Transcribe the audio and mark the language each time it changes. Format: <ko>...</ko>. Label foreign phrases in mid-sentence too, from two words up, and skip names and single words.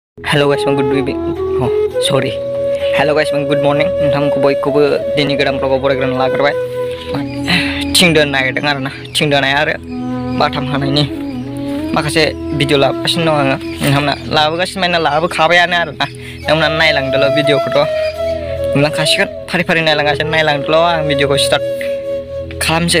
<en>Hello guys, good evening. Oh, sorry. Hello guys, good morning.</en> <brx>Nontonku बयखौबो दिनै गोदान ब्लगाव बरायग्रोना लाग्रोबाय। थिं दोननो नागिरदों आरोना। थिं दोननाय आरो बाथाम हानायनि माखासे भिडिअ लाबोगासिनो दं आङो। नोंथांमोना लाबोगासिनो माने लाबोखाबायानो आरोना। नोंथांमोना नायलांदोल' भिडिअखौथ' नुलांखासिगोन। फारि फारि नायलांगासिनो आं भिडिअखौ स्टार्ट खालामसै।</brx>